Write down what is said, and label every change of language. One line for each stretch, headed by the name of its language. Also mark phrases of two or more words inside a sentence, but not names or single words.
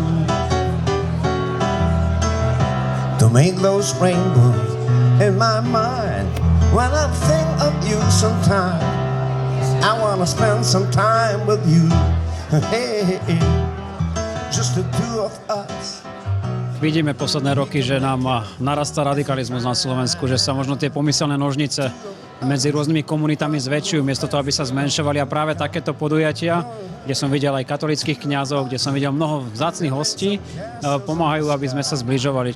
English: to make those rainbows in my mind. When I think of you sometime, I wanna spend some time with you, hey, just the two of us.
Slovak: Vidíme posledné roky, že nám narastá radikalizmus na Slovensku, že sa možno tie pomyselné nožnice medzi rôznymi komunitami zväčšujú, miesto toho, aby sa zmenšovali. A práve takéto podujatia, kde som videl aj katolických kňazov, kde som videl mnoho vzácnych hostí, pomáhajú, aby sme sa zbližovali.